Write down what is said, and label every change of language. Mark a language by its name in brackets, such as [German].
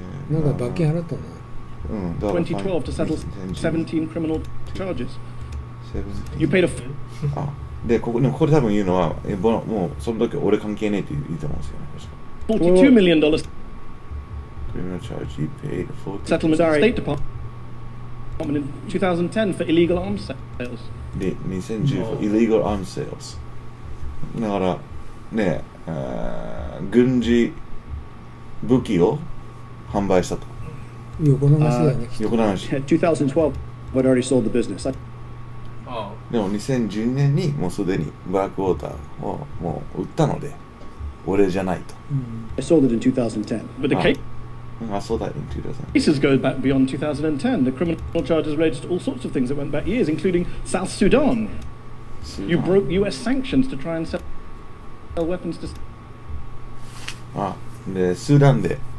[Japanese] なんか罰金払ったんだ。 [English] 2012 to settle 17 criminal charges. You paid a. [Japanese] でこれ多分言うのはもうその時俺関係ねえって言うと思うんですよね。 [English] $42 million criminal charge you paid settlement to the State Department in 2010 for illegal arms sales. で2010 for illegal arms sales. [Japanese] だからね、軍事武器を販売したと。横流しだよね。横流し。 [English] 2012 I'd already sold the business. [Japanese] でも2012年にもうすでにブラックウォーターをもう売ったので俺じゃないと。 [English] I sold it in 2010. But the case. I saw that in 2010. Cases go back beyond 2010. The criminal charges related to all sorts of things that went back years, including South Sudan. You broke US sanctions to try and sell weapons to. [Japanese] でスーダンで